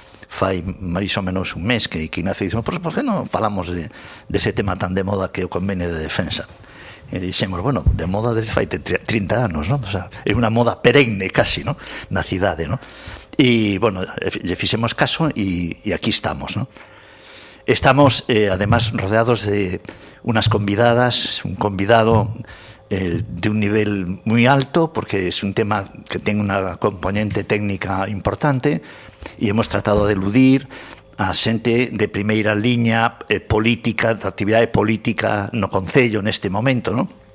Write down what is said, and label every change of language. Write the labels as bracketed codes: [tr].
[gl] Fai máis ou menos un mes que Ignacio dixo, por que non falamos dese tema tan de moda que o convenio de defensa? E dixemos, bueno, de moda desde fai 30 anos, ¿no? O sea, é unha moda perenne casi, ¿no? Na cidade, ¿no? E, bueno, lle fixemos caso e aquí estamos, ¿no? [es] Estamos, además, rodeados de unas convidadas, un convidado de un nivel muy alto, porque es un tema que tiene una componente técnica importante, y hemos tratado de eludir [gl] a xente de primeira liña política, de actividade política no concello neste momento, [es] ¿no?